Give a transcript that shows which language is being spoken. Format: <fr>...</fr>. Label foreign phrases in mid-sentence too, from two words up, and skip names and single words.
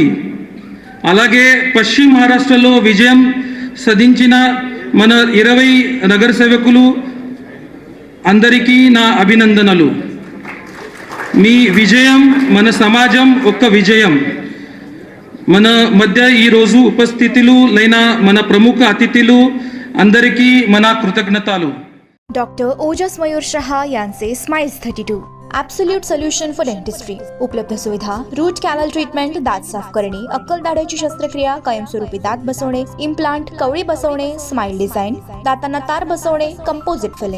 <te>అలాగే పశ్చిమ మహారాష్ట్రలో విజయం సాధించిన మన 20 నగరసేవకులు అందరికీ నా అభినందనలు. మీ విజయం మన సమాజం ఒక్క విజయం. మన మధ్య ఈరోజు ఉపస్థితులు లైన మన ప్రముఖ అతిథులు అందరికీ మన కృతజ్ఞతలు.</te> <mr>डॉक्टर ओजस मयूर शहा यांचे स्माइल्स 32 ॲब्सोल्यूट सोल्युशन फॉर डेंटिस्ट्री. उपलब्ध सुविधा:</mr> <en>root canal treatment,</en> <mr>दात साफ करणे, अक्कल दाढेची शस्त्रक्रिया, कायमस्वरूपी दात बसवणे, इम्प्लांट, कवळी बसवणे,</mr> <en>smile design,</en> <mr>दातांना तार बसवणे,</mr> <en>composite filling.</en>